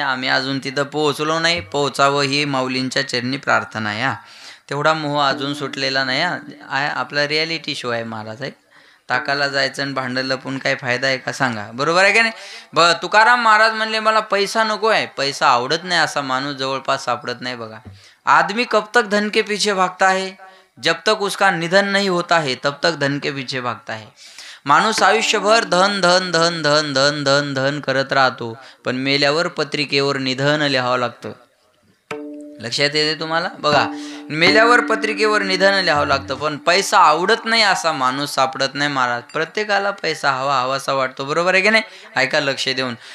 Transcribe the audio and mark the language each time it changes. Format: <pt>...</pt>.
<mr>आम्ही अजून तिथं पोहोचलो नाही, पोहोचावं ही माऊलींच्या चरणी प्रार्थना आहे हा. तेवढा मोह अजून सुटलेला नाही हा. आपला रियालिटी शो आहे महाराज आहे. ताकाला जायचं आणि भांडं लपून काय फायदा आहे का सांगा, बरोबर आहे का नाही. तुकाराम महाराज म्हणले मला पैसा नको आहे, पैसा आवडत नाही असा माणूस जवळपास सापडत नाही बघा.</mr> <hi>आदमी कब तक धन के पीछे भागता है, जब तक उसका निधन नहीं होता है तब तक धन के पीछे भागता है.</hi> <mr>माणूस आयुष्यभर धन धन धन धन धन धन धन करत राहतो, पण मेल्यावर पत्रिकेवर निधन लिहावं लागतं. लक्षात येते तुम्हाला बघा, मेल्यावर पत्रिकेवर निधन लिहावं लागतं, पण पैसा आवडत नाही असा माणूस सापडत नाही महाराज. प्रत्येकाला पैसा हवासा वाटतो, बरोबर आहे की नाही. ऐका लक्ष देऊन.</mr>